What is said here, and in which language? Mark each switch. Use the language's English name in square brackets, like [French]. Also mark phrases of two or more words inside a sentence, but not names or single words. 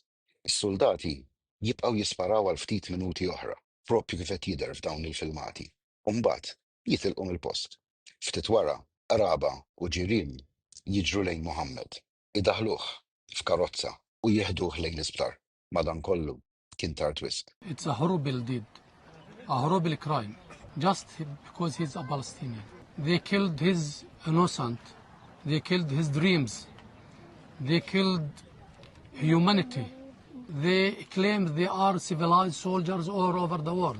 [Maltese] Is-soldati jibqgħu jisparaw għal ftit minuti oħra, proprju kif qed jidher f'dawn il-filmati. U mbagħad jitilqu mill-post. Ftit wara qraba u ġirien jiġru lejn Mohammed, idaħluh f'karozza u jieħduh lejn l-isptar. Madankollu kien tard wisq. [English] It's a horrible deed, a horrible crime, just because he's a Palestinian. They killed his innocent, they killed his dreams, they killed humanity. They claim they are civilized soldiers all over the world.